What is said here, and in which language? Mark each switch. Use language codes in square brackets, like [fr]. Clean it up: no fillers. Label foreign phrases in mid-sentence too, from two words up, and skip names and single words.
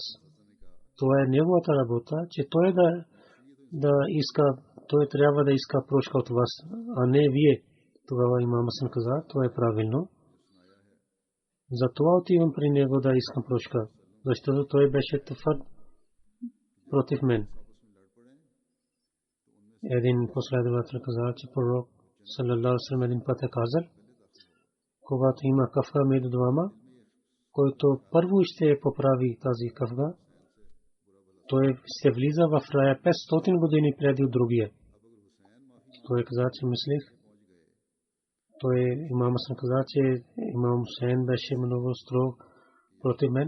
[bg] Това е неговата работа, че той да иска, той трябва да иска прошка от вас, а не вие. Тогава имам Хасан каза, това е правилно. Затова отивам при него да искам прошка, защото той беше твърд против мен. Един последовател каза, че пророк [ar] صلى الله عليه وسلم [bg] един път е казал, когато има кафга между двама, който първо ще поправи тази кафга, той се влиза в рая 500 години преди другия. Той каза, че мислих. Той имам Хасан каза, че имам Хусейн беше много строг против мен.